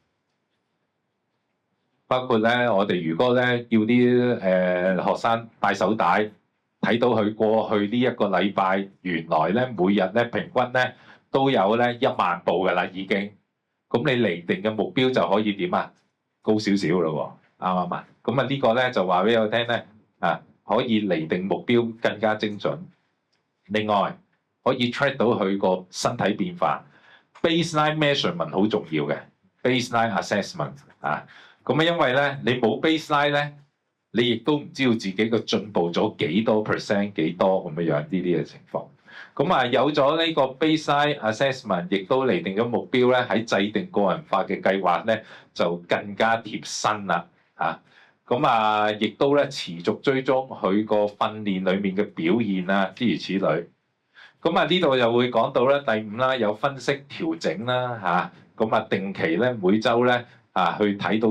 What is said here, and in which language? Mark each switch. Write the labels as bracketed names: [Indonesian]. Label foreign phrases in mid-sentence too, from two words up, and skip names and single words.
[Cantonese] 包括咧，我哋如果咧叫啲學生戴手帶，睇到佢過去呢一個禮拜，原來咧每日咧平均咧都有咧1萬步㗎啦，已經。咁你釐定嘅目標就可以點啊？高少少咯喎，啱唔啱啊？咁啊呢個咧就話俾我聽咧，可以釐定目標更加精準。另外可以 track 到佢個身體變化 ， [English] baseline measurement [Cantonese] 好重要嘅 ， [English] baseline assessment [Cantonese] 咁啊因為咧你冇 baseline 咧，你亦都唔知道自己個進步咗幾多 percent 幾多咁樣呢啲嘅情況。咁啊有咗呢個 [English] baseline assessment， [Cantonese] 亦都釐定咗目標咧，喺制定個人化嘅計劃咧就更加貼身啦咁亦都咧持續追蹤佢個訓練裡面嘅表現諸如此類。咁呢度又會講到咧第5啦，有分析調整啦咁定期咧每週咧去睇到